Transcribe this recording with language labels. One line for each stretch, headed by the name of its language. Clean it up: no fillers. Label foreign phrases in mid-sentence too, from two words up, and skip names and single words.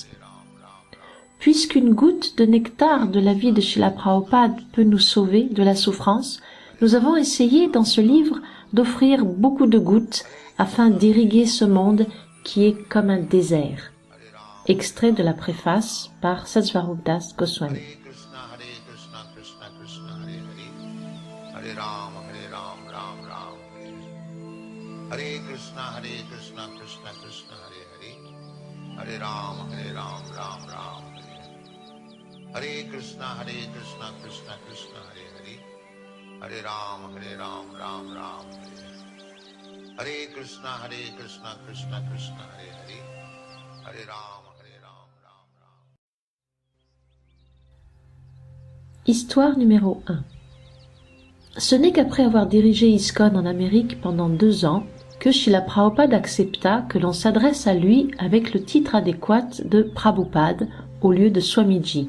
French: Puisqu'une goutte de nectar de la vie de Srila Prabhupada peut nous sauver de la souffrance, nous avons essayé dans ce livre d'offrir beaucoup de gouttes afin d'irriguer ce monde qui est comme un désert. Extrait de la préface par Satsvarup Das Goswami.
Sanskrit: Hare Krishna, Krishna Krishna, Hare Hare. Hare Rama, Ram Ram, Hare Hare. Hare Krishna, Krishna Krishna, Hare Hare. Hare Rama, Ram Ram, Hare Hare. Hare Krishna, Krishna Krishna, Hare Hare. Hare Rama, Ram Ram.
French: Histoire numéro 1. Ce n'est qu'après avoir dirigé ISKCON en Amérique pendant 2 ans que Srila Prabhupada accepta que l'on s'adresse à lui avec le titre adéquat de Prabhupada au lieu de Swamiji.